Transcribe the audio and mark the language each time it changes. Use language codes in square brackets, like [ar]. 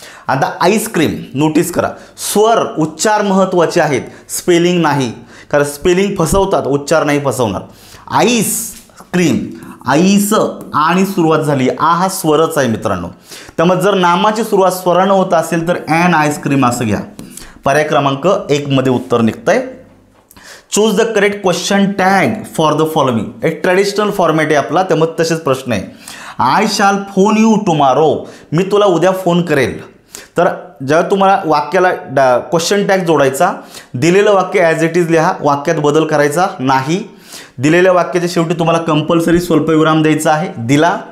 [mr] आता ice cream notice करा. स्वर उच्चार महत्त्वाचे आहेत, स्पेलिंग नाही, कारण स्पेलिंग फसवतात, उच्चार नाही फसवणार. आईस क्रीम आईस आणि सुरुवात झाली हा स्वरच आहे मित्रांनो. त्यामुळे जर नामाची सुरुवात स्वरानं होत असेल तर N आईस्क्रीम असं घ्या. पर्याय क्रमांक 1 मध्ये उत्तर निघतंय. [en] Choose the correct question tag for the following. [mr] एक ट्रेडिशनल फॉर्मॅट आहे आपला, त्यामुळे तसेच प्रश्न आहे. [en] I shall phone you tomorrow. [mr] मी तुला उद्या फोन करेल. तर जेव्हा तुम्हाला वाक्याला क्वेश्चन टॅग जोडायचा, दिलेलं वाक्य ॲज इट इज लिहा, वाक्यात बदल करायचा नाही. दिलेल्या वाक्याच्या शेवटी तुम्हाला कंपल्सरी स्वल्पविराम द्यायचा आहे, दिला.